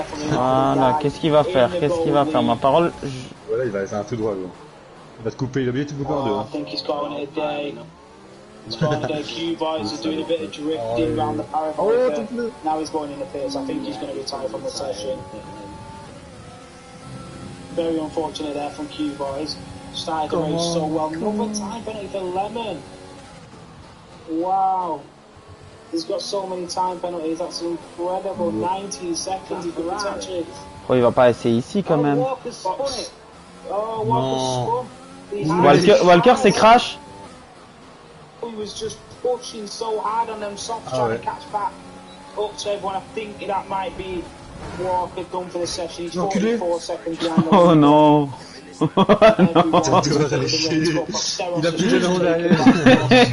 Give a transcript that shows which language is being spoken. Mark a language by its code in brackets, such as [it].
[fr] Voilà, qu'est-ce qu'il va faire? Qu'est-ce qu'il va faire? Ma parole, Voilà, il va faire un tout droit, gros. Il va te couper, il a bien tout coupé en deux. [en] I think he's calling it a day. He's calling it a day. Q-Boys are doing a bit of drifting around the parabolic. Now he's going in the pits. I think he's going to retire from the session. Very unfortunate there from Q-Boys. Started the race so well. Another time penalty for Lemon. Wow. He's got so many time penalties, that's incredible. 19 seconds, he could potentially... [fr] Oh, il va pas essayer ici quand même. [en] Oh, Walker spun. [fr] Walker c'est crash. [en] He was just pushing so hard on them softs trying to catch back up to everyone. I think that might be Walker done for the session. He's 44 seconds behind. [fr] Oh non. Il a plus d'aileron derrière.